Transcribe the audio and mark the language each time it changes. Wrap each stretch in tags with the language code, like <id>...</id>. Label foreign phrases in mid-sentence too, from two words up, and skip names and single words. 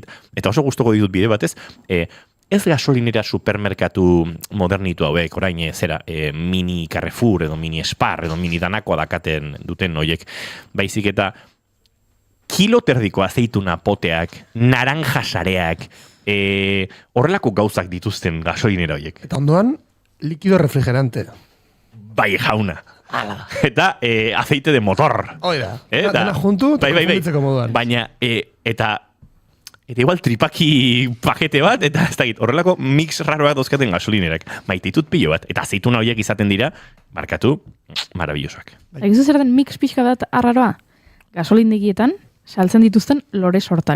<eu>Eta oso gustoko ditut bide batez, ez gasolinera supermerkatu modernitu hauek, orain mini Carrefour edo mini Spar edo mini danakoa dakaten duten noiek, baizik eta kilo terdiko azeituna poteak, naranja sareak, horrelako gauzak dituzten gasolinera horiek. Eta ondoan,</eu> <es>likido refrigerante.</es> <eu>Bai, jauna. Eta</eu> <es>aceite de motor.</es> <eu>Oida, dena juntu, eta konfunditzeko moduan. Baina, eta igual tripaki pakete bat, eta ez dakit, horrelako mix raroak dauzkaten gasolinerak. Maititut pilo bat, eta aceituna horiek izaten dira, markatu, marabillosoak. Egizu zer den mix pixka bat arraroa? Gasolindegietan, saltzen dituzten lore sortak.</eu>